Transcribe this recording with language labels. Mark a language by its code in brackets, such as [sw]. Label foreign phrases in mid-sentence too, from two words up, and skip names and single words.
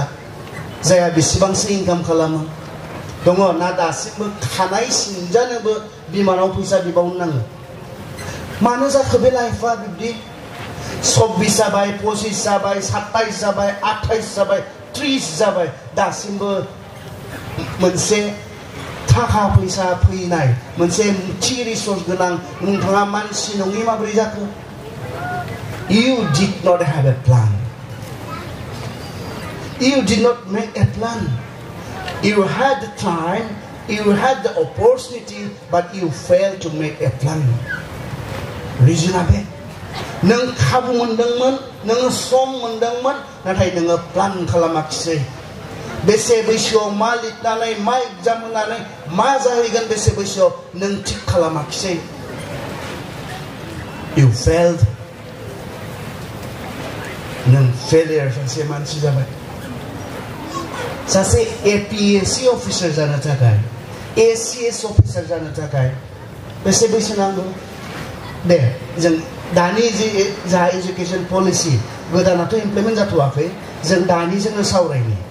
[brx] जाया बेसेबांसो इनकाम खालामो दङ ना दासिमबो खानाय सिनजानोबो बिमानाव फैसा बिबावनो नाङो मानो जाखो बे लाइफआ बिब्दि 24 जाबाय 25 जाबाय 27 जाबाय 28 जाबाय 30 जाबाय दासिमबो मोनसे थाखा फैसा फैनाय मोनसे थि रिसोर्स गोनां नोंथाङा मानसि नङि माबोरै जाखो [en] You did not have a plan. You did not make a plan. You had the time, you had the opportunity, but you failed to make a plan. Reason abe. [brx] नों खाबु मोनदोंमोन, नों सम मोनदोंमोन, नाथाय नों प्लान खालामाखिसै. बेसे बैसोआव मा लिरनानै मा एग्जाम होनानै मा जाहैगोन बेसे बैसोआव नों थिक खालामाखिसै. [en] You failed. [brx] नों फेलियर सासे मानसि जाबाय सासे APSC अफिसार जानो थाखाय ACS अफिसार जानो थाखाय बेसे बैसो नांगौ दे जों दानि जा [en] education policy [brx] गोदानाथ' इमप्लिमेन्ट जाथ'वाखै जों दानि जोङो सावरायनि